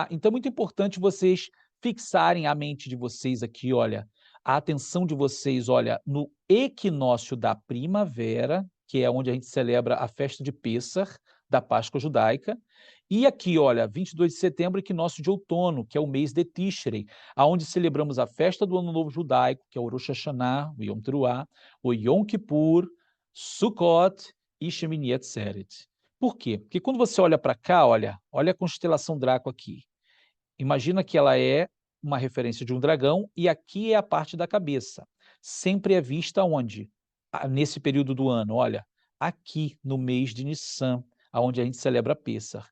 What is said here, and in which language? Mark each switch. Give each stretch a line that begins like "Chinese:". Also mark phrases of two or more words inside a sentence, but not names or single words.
Portuguese: Então, é muito importante vocês fixarem a mente de vocês aqui, olha, a atenção de vocês, olha, no equinócio da primavera, que é onde a gente celebra a festa de Pêssar, da Páscoa judaica, e aqui, olha, 22 de setembro, equinócio de outono, que é o mês de Tishrei, aonde celebramos a festa do Ano Novo Judaico, que é o Rosh Hashanah, o Yom Teruah, o Yom Kippur, Sukkot e Shemini Atzeret. Por quê? Porque quando você olha para cá, olha a constelação Draco aqui. Imagina que ela é uma referência de um dragão e aqui é a parte da cabeça. Sempre é vista onde? Nesse período do ano, olha, aqui no mês de Nissan, onde a gente celebra Pêssar.